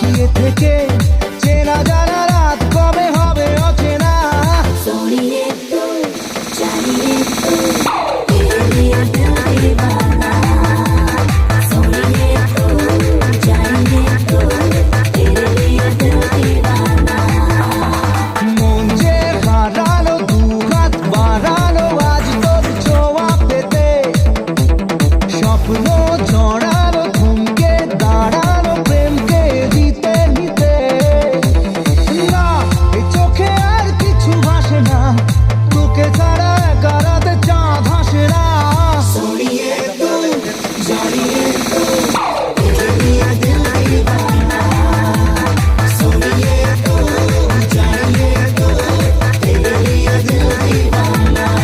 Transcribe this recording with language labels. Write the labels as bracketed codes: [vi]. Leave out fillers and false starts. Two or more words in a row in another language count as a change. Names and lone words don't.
[bn] থেকে চেনা জানা রাত কবে হবে অচেনা। [hi] सोनिए तो जानिए तो तेरे लिए दिल दीवाना। सोनिए तो जानिए तो तेरे लिए दिल दीवाना। [bn] মন যে হারালো দুহাত বাড়ালো আজ তোর ছোঁয়া পেতে, স্বপ্ন জড়ালো থমকে দাঁড়ালো প্রেমকে দিতে নিতে। না এই চোখে আর কিছু ভাসে না, তোকে ছাড়া একা রাতে চাঁদ হাসে না। [hi] सोनिए तो जानिए तो तेरे लिए दिल दीवाना। सोनिए तो जानिए तो तेरे लिए दिल दीवाना।